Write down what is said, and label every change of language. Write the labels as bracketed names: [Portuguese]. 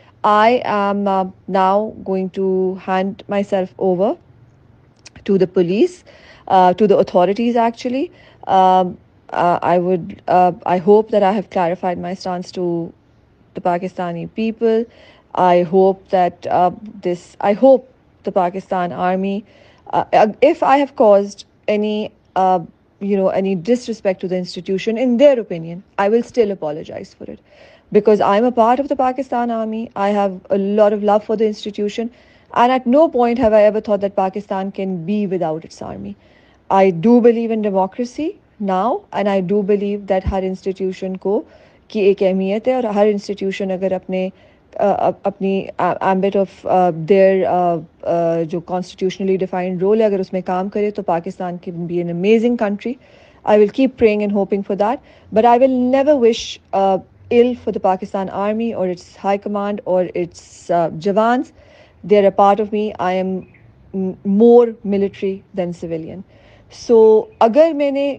[English] I am now going to hand myself over to the police, to the authorities actually. I hope that I have clarified my stance to the Pakistani people. I hope that I hope the Pakistan Army, if I have caused any, any disrespect to the institution, in their opinion, I will still apologize for it. Because I'm a part of the Pakistan Army, I have a lot of love for the institution. And at no point have I ever thought that Pakistan can be without its army. I do believe in democracy now, and I do believe that [Urdu] Hare institution کی ایک اہمیت ہے، اور ہر institution اگر اپنی [English] ambit of their [Urdu] جو constitutionally defined role ہے اگر اس میں کام کرے تو Pakistan [English] can be an amazing country. I will keep praying and hoping for that, but I will never wish ill for the Pakistan Army or its high command or its Jawans. They're a part of me. I am more military than civilian. So [Urdu] اگر میں نے